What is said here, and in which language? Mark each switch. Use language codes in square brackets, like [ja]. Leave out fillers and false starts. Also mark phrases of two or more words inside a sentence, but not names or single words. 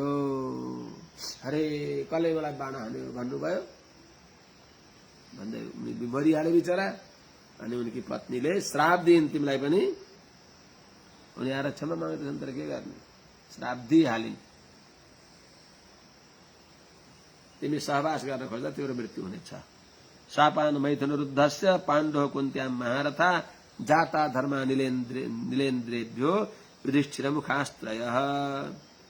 [ne] अरे कसले मलाई बाण हान्यो भन्नुभयो, भन्दै उनी मरिहाले बिचरा। अनि उनकी पत्नीले श्राप दिइन्, तिमीलाई पनि। उनी आएर क्षमा माग्दैछन्, तर के गर्ने, श्राप दिइहालिन्। तिमी सहवास गर्न खोज्दा तिम्रो मृत्यु हुनेछ। [sa] शापान मैथुन रुद्धस्य पाण्डव कुन्त्याम महारथा जाता धर्मा निलेन्द्रेभ्यो युधिष्ठिर मुखास्त्रयः।